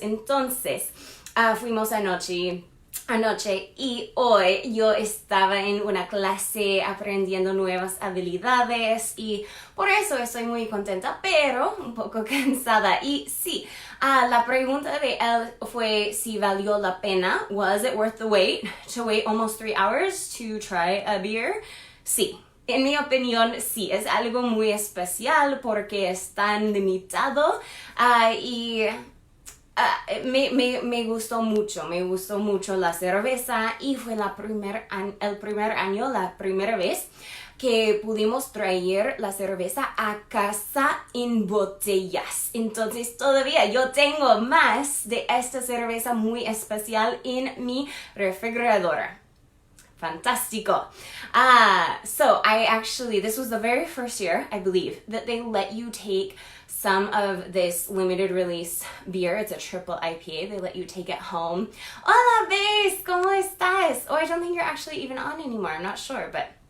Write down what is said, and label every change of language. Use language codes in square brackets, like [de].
[es] Entonces, fuimos anoche y hoy yo estaba en una clase aprendiendo nuevas habilidades y por eso estoy muy contenta, pero un poco cansada. Y sí, la pregunta de él fue si valió la pena. [en] Was it worth the wait? To wait almost 3 hours to try a beer? [es] Sí. En mi opinión, sí, es algo muy especial porque es tan limitado y me gustó mucho la cerveza y fue el primer año, la primera vez que pudimos traer la cerveza a casa en botellas. Entonces todavía yo tengo más de esta cerveza muy especial en mi refrigeradora. Fantastico. [en] So this was the very first year, I believe, that they let you take some of this limited release beer. It's a triple IPA. They let you take it home. [es] Hola, Bess, ¿cómo estás? [en] Oh, I don't think you're actually even on anymore. I'm not sure, but